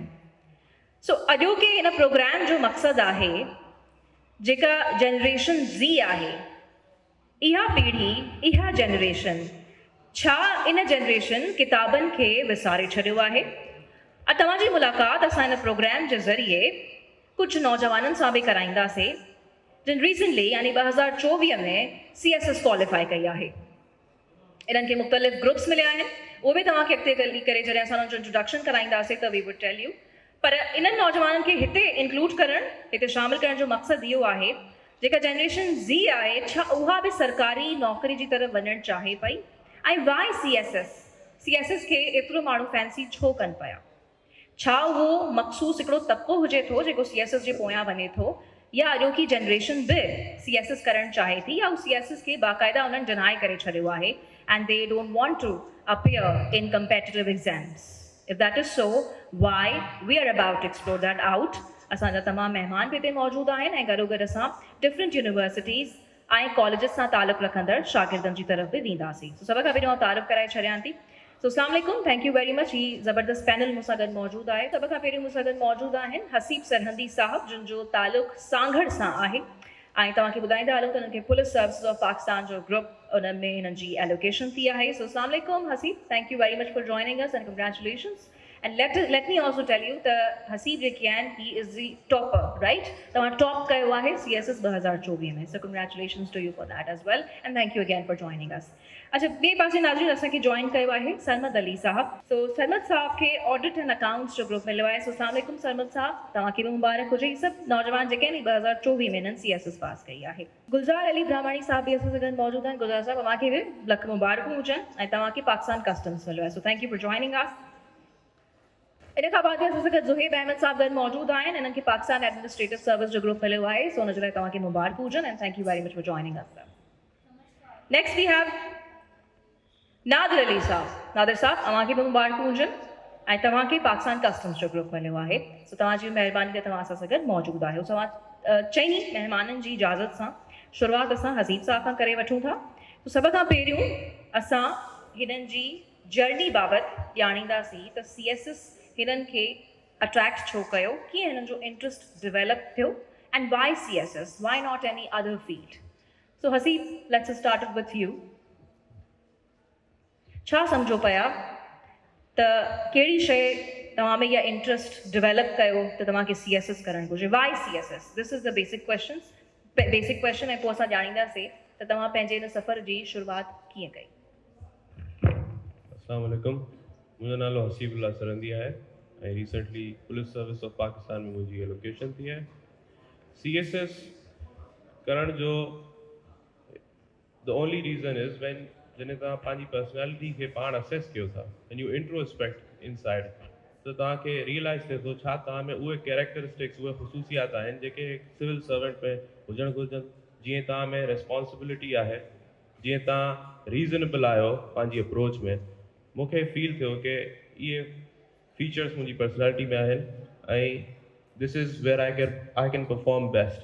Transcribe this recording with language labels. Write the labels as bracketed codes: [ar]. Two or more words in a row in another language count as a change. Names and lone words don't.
[sd] सो अॼोके हिन प्रोग्राम जो मक़सदु आहे जेका [en] generation Z [sd] आहे, इहा पीढ़ी, इहा जनरेशन, छा इन जनरेशन किताबनि खे विसारे छॾियो आहे? तव्हांजी मुलाक़ात असां हिन प्रोग्राम जे ज़रिए कुझु नौजवाननि सां बि कराईंदासीं जिन रिसेंटली यानी 2024 में CSS क्वालिफाई कई आहे। इन्हनि खे मुख़्तलिफ़ ग्रुप्स मिलिया आहिनि, उहे बि तव्हांखे अॻिते करे जॾहिं असां उन्हनि जो इंट्रोडक्शन कराईंदासीं त [en] we would tell you. [sd] पर इन्हनि नौजवाननि खे हिते इंक्लूड करणु, हिते शामिल करण जो मक़सदु इहो आहे जेका जनरेशन ज़ी आहे, छा उहा बि सरकारी नौकरी जी तरफ़ वञणु चाहे पई ऐं वाई CSS खे एतिरो माण्हू फैंसी छो कनि पिया? छा उहो मख़सूस हिकिड़ो तबिक़ो हुजे थो जेको CSS जे पोयां वञे थो, या अॼोकी जनरेशन बि CSS करणु चाहे थी, या CSS खे बाक़ाइदा उन्हनि डिनाई करे छॾियो आहे [en] and they don't want to appear in competitive exams? If that is so, why? We are about to explore that out. [sd] असांजा तमामु महिमान बि हिते मौजूदु आहिनि ऐं गॾोगॾु असां डिफरेंट यूनिवर्सिटीज़ ऐं कॉलेजिस सां तालुक़ु रखंदड़ शागिर्दनि जी तरफ़ बि वेंदासीं। सो सभ खां पहिरियों तारीफ़ कराए छॾियां थी। [ar] सो السلام عليكم, [en] Thank you very much. [sd] ही ज़बरदस्त पैनल मूंसां गॾु मौजूदु आहे। सभ खां पहिरियों मूंसां गॾु मौजूदु आहिनि हसीब सरहंदी साहब, जिन जो तालुक़ु सांघड़ सां आहे ऐं तव्हांखे ॿुधाईंदा हलूं त हुननि खे पुलिस सर्विसिस ऑफ पाकिस्तान जो ग्रुप उन में हिननि जी एलोकेशन थी आहे। [ar] सो السلام عليكم हसीब, [en] Thank you very much for joining us and congratulations. And let me also tell you त हसीब जेके आहिनि, He is the topper, right? [sd] तव्हां टॉप कयो आहे CSS 2024 में, [en] So congratulations to you for that as well and thank you again for joining us. [sd] अच्छा, ॿिए पासे नाज़रीन असांखे जॉइन कयो आहे सरमद अली साहब। सो सरमद साहब खे ऑडिट एंड अकाउंट्स जो ग्रुप मिलियो आहे। सो [ar] السلام عليكم [sd] सरमद साहब, तव्हांखे बि मुबारक हुजे। सभु नौजवान जेके आहिनि 2024 में हिननि CSS पास कई आहे। गुलज़ार अली ब्राह्मणी साहब भी असां सां गॾु मौजूदु आहिनि। गुलज़ार साहब, तव्हांखे बि लख मुबारकूं हुजनि ऐं तव्हांखे पाकिस्तान कस्टम्स मिलियो आहे। [en] So thank you for joining us. [sd] इन खां बाद असां सां गॾु ज़ुहैब अहमद साहब गॾु मौजूदु आहिनि। इन्हनि खे पाकिस्तान एडमिनिस्ट्रेटिव सर्विस जो ग्रुप मिलियो आहे। सो हुन जे लाइ तव्हांखे मुबारक हुजनि [en] and thank you very much for joining us. Next we have [sd] नादिर अली साहब। नादिर साहब, तव्हांखे बि मुबारकूं हुजनि ऐं तव्हांखे पाकिस्तान कस्टम्स जो ग्रुप मिलियो आहे। सो तव्हांजी महिरबानी ते तव्हां असां सां गॾु मौजूदु आहियो। तव्हां चइनी महिमाननि जी इजाज़त सां शुरूआति असां हसीब साहब खां करे वठूं था। तो सभ खां पहिरियों असां हिननि जी जर्नी बाबति ॼाणींदासीं त CSS हिननि खे अट्रैक्ट छो कयो, कीअं हिननि जो इंट्रस्ट डेवलप थियो [en] and why CSS, why not any other field? So Haseeb, let's start with you. [sd] छा सम्झो पिया त कहिड़ी शइ तव्हां में इहा इंट्रस्ट डेवलप कयो त तव्हांखे CSS करणु घुरिजे? [en] Why CSS? This is the basic question [sd] ऐं पोइ असां ॼाणींदासीं त तव्हां पंहिंजे हिन सफ़र जी शुरूआति कीअं कई। [ar] السلام عليكم, [sd] मुंहिंजो नालो हसीबुल्लाह सरहंदी आहे ऐं रिसेंटली पुलिस सर्विस ऑफ पाकिस्तान में मुंहिंजी एलोकेशन थी आहे। CSS करण जो [en] the only reason is when [sd] जॾहिं तव्हां पंहिंजी पर्सनैलिटी खे पाण असेस कयो था, [en] When you introspect inside, [sd] त तव्हांखे रियलाइज़ थिए थो छा तव्हां में उहे कैरेक्टरिस्टिक्स, उहे ख़ुसूसियात आहिनि जेके [en] civil servant [sd] में हुजणु घुरिजनि। जीअं तव्हां में रिस्पॉन्सिबिलिटी आहे, जीअं तव्हां रीज़नेबल आहियो पंहिंजी अप्रोच में। मूंखे फील थियो कि इहे फीचर्स मुंहिंजी पर्सनैलिटी में आहिनि ऐं [en] this is where I can perform best.